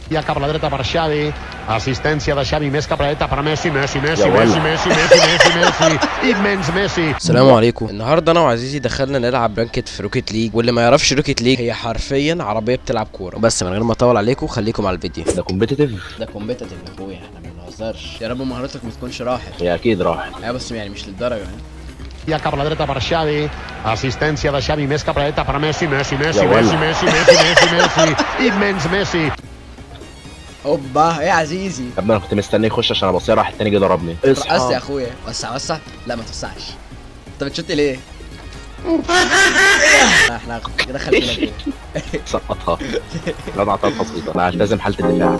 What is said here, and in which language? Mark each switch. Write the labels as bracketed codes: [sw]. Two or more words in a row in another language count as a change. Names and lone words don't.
[ca] Ja cap a la dreta per Xavi, assistència de Xavi més cap a la dreta per Messi, Messi, immens Messi. [ar] السلام عليكم. النهارده انا وعزيزي دخلنا نلعب رانكت في روكيت ليج، واللي ما يعرفش روكيت ليج هي حرفيا عربيه بتلعب كوره. بس من غير ما اطول عليكم خليكم على الفيديو. ده كومبيتيتيف. ده كومبيتيتيف يا اخويا، احنا ما بنهزرش. يا رب مهارتك ما تكونش راحت. هي اكيد راحت. ايوه بس يعني مش للدرجه يعني. [ca] Ja cap a la dreta per Xavi, assistència de Xavi més cap a la dreta per Messi, immens Messi. [ar] اوبا ايه يا عزيزي؟ يا ابني انا كنت مستني يخش عشان ابصيه، راح التاني جه ضربني. رقصت يا اخويا. وسع. لا ما توسعش. انت بتشوت ليه؟ احنا دخل فينا جول. سقطها. لا انا عطيت بسيطه. انا هلتزم حاله الدفاع.